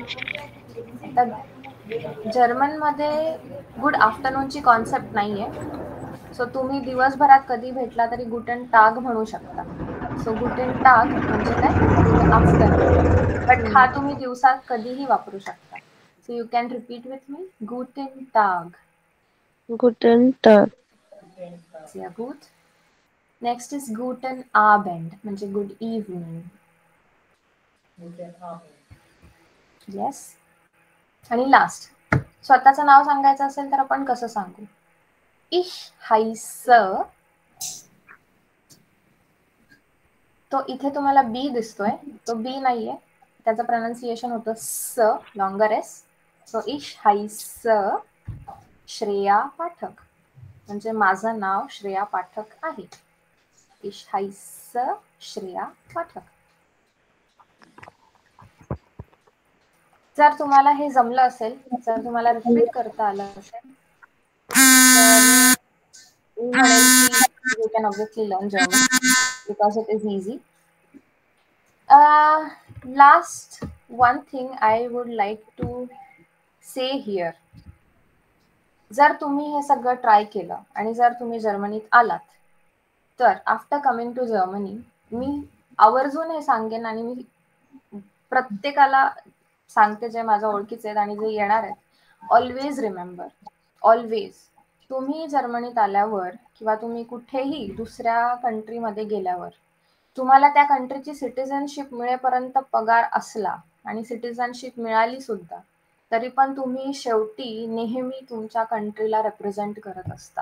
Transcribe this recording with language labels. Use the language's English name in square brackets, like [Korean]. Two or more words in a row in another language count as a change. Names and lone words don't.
[Marathi] आता जर्मनमध्ये [English] good afternoonची [Marathi] कॉन्सेप्ट नाहीये. सो तुम्ही दिवसभरात कधी भेटला तरी [German] Guten Tag [Marathi] म्हणू शकता. सो [German] Guten Tag [Marathi] म्हणजे काय, आफ्टरनून. बट हा तुम्ही दिवसात कधीही वापरू शकता. [English] so you can repeat with me, [German] Guten Tag. Guten Tag. Sehr gut. [English] next is [German] Guten Abend [Marathi] म्हणजे [English] good evening. [Marathi] येस. आणि लास्ट स्वतःचं नाव सांगायचं असेल तर आपण कसं सांगू. [German] Ich heiße. [Marathi] तो इथे तुम्हाला बी दिसतोय, तो बी नाहीये, त्याचं प्रोनाउन्सिएशन होतं स, [English] longer S. [Marathi] सो [German] ich heiße [Marathi] श्रेया पाठक म्हणजे माझं नाव श्रेया पाठक आहे. [German] Ich heiße श्रेया पाठक. [Marathi] जर तुम्हाला हे जमलं असेल, जर तुम्हाला रिपीट करता आलं असेल तर मी म्हणेल की [English] you can obviously learn German because it is easy. Last one thing I would like to say here. [Marathi] जर तुम्ही हे सगळं ट्राय केलं आणि जर तुम्ही जर्मनीत आलात तर [English] after coming to Germany [Marathi] मी आवर्जून हे सांगेन आणि मी प्रत्येकाला सांगते जे माझ्या ओळखीचे आहेत आणि जे येणार आहेत, [English] always remember, [Marathi] ऑलवेज तुम्ही जर्मनीत आल्यावर किंवा तुम्ही कुठेही दुसऱ्या कंट्रीमध्ये गेल्यावर तुम्हाला त्या कंट्रीची सिटिझनशिप मिळेपर्यंत पगार असला आणि सिटिझनशिप मिळाली सुद्धा तरी पण तुम्ही शेवटी नेहमी तुमच्या कंट्रीला रिप्रेझेंट करत असता.